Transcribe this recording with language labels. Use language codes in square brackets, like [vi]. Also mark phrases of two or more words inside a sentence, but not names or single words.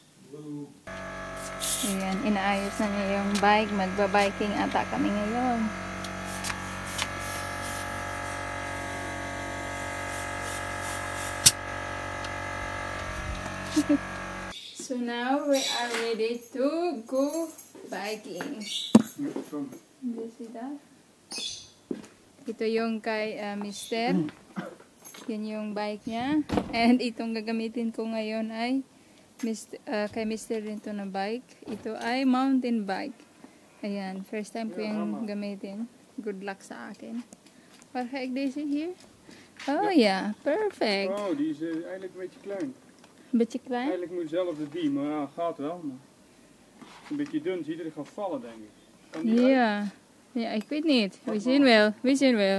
[tl] Ayan, inaayos na niya yung bike. Magbabiking ata kami ngayon. [en] So now we are ready to go biking. Do you see that? [tl] Ito yung kay Mister. Yan yung bike niya. And itong gagamitin ko ngayon ay kay Mister rin to na bike. Ito ay [en] mountain bike. [tl] Ayan, [en] first time [tl] ko yung gamitin. [en] Good luck [tl] sa akin. [nl] Wat ga ik deze hier? Oh ja, perfect. Oh, die is eigenlijk een beetje klein. Beetje klein? Eigenlijk moet hetzelfde die, maar ja, gaat wel. Maar een beetje dun, zie je, die gaat vallen denk ik. Kan die uit? Ja, ik weet niet. We zien wel, we zien wel.